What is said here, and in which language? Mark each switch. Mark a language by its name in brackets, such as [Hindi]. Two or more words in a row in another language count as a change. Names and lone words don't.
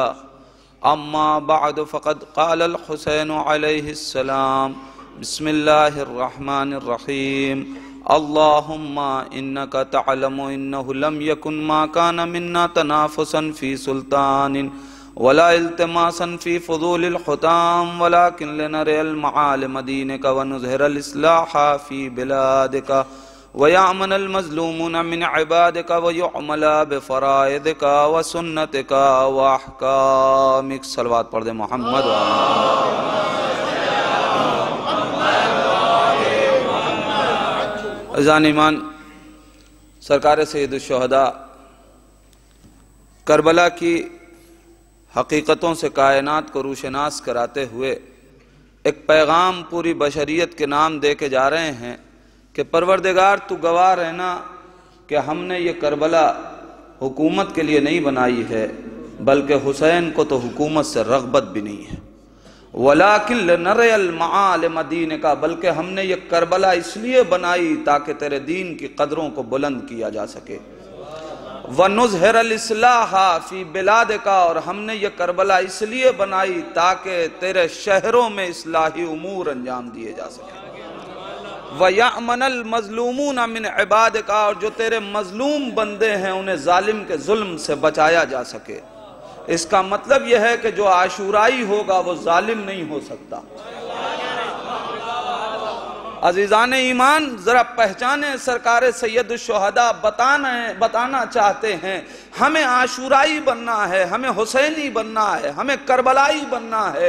[Arabic] أما بعد فقد قال الحسين عليه السلام. بسم الله الرحمن الرحيم. اللهم إنك تعلم أنه لم يكن ما كان منا تنافسا في سلطان ولا التماسا في فضول الحطام ولكن لنري المعالم من دينك ونظهر الإصلاح في بلادك ويأمن المظلومون من عبادك ويعمل بفرائضك وسنتك وأحكامك. [Hindi] सलवात पढ़ दे मोहम्मद। अज़ान ईमान, सरकार सैयदुश शुहदा करबला की हकीकतों से कायनात को रूशनास कराते हुए एक पैगाम पूरी बशरियत के नाम दे के जा रहे हैं कि परवरदिगार तू गवाह रहना कि हमने ये करबला हुकूमत के लिए नहीं बनाई है, बल्कि हुसैन को तो हुकूमत से रग़बत भी नहीं है। [Arabic] ولكن لنري معالم دينك, [Hindi] बल्कि हमने ये करबला इसलिए बनाई ताकि तेरे दीन की कदरों को बुलंद किया जा सके। [Arabic] ونظهر الإصلاح في بلادك, [Hindi] और हमने ये करबला इसलिए बनाई ताकि तेरे शहरों में इस्लाही उमूर अंजाम दिए जा सके। [Arabic] ويأمن المظلومون من عبادك, [Hindi] और जो तेरे मज़लूम बंदे हैं उन्हें जालिम के जुल्म से बचाया जा सके। इसका मतलब यह है कि जो आशुराई होगा वो जालिम नहीं हो सकता। अजीज़ान ईमान, जरा पहचाने, सरकार सैयदुश शुहदा बताना चाहते हैं हमें आशुराई बनना है, हमें हुसैनी बनना है, हमें करबलाई बनना है।